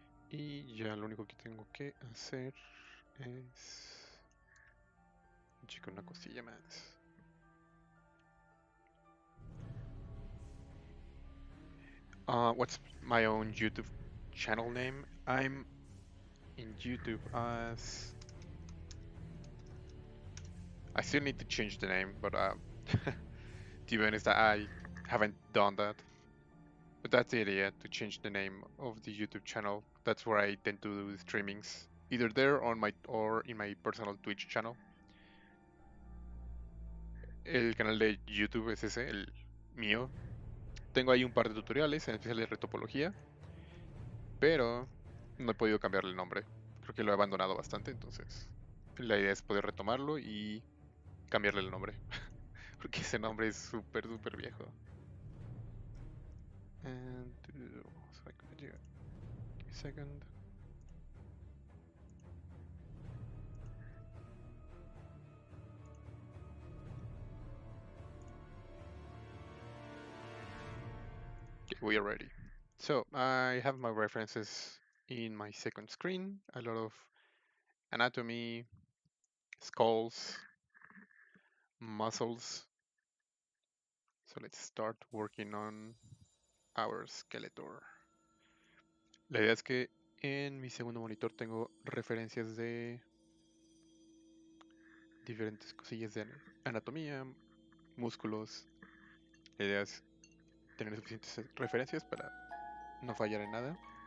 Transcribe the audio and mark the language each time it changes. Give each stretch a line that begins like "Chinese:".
Spanish: Y ya lo único que tengo que hacer es checar una cosilla más.
English: What's my own YouTube channel name? I'm in YouTube as. I still need to change the name, but to be honest, I haven't done that. But that's the idea, to change the name of the YouTube channel. That's where I tend to do the streamings, either there on my or in my personal Twitch channel.
Spanish: El canal de YouTube es ese, el mío. Tengo ahí un par de tutoriales, en especial de retopología, pero no he podido cambiarle el nombre. Creo que lo he abandonado bastante, entonces la idea es poder retomarlo y cambiarle el nombre, porque ese nombre es súper, súper viejo.
English: And what's I gonna do? Give me a second. Okay, we are ready. So I have my references in my second screen. A lot of anatomy, skulls, muscles. So let's start working on our Skeletor.
Spanish: La idea es que en mi segundo monitor tengo referencias de diferentes cosillas de anatomía, músculos. La idea es tener suficientes referencias para no fallar en nada.